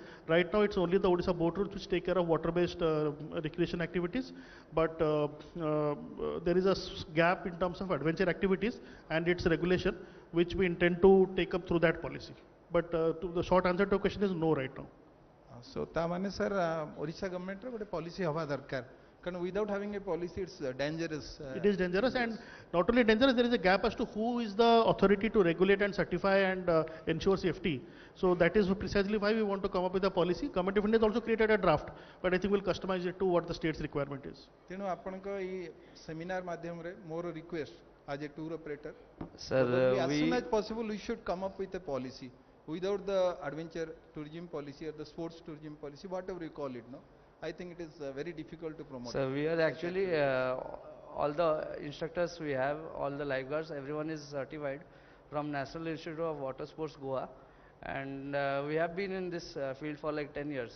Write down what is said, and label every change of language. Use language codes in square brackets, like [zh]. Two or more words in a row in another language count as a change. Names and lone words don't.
[en] Right now, it's only the Odisha board rules which take care of water-based recreation activities. But there is a gap in terms of adventure activities and its regulation, which we intend to take up through that policy. But the short answer to your question is no right now. [or] So, तामाने sir, Odisha government रे ଗୋଟେ policy ହେବା ଦରକାର. [en] Because without having a policy, it's dangerous. It is dangerous, and not only dangerous, there is a gap as to who is the authority to regulate and certify and ensure safety. So that is precisely why we want to come up with a policy. Government of India has also created a draft, but I think we'll customize it to what the state's requirement is. [or] ତେଣୁ ଆପଣଙ୍କୁ ଏ seminar ମାଧ୍ୟମ ରେ [en] more request as a tour operator. Sir, as soon as possible, we should come up with a policy. Without the adventure tourism policy or the sports tourism policy, whatever you call it, no, I think it is very difficult to promote. So we are actually all the instructors we have, all the lifeguards, everyone is certified from National Institute of Water Sports Goa, and we have been in this field for like 10 years.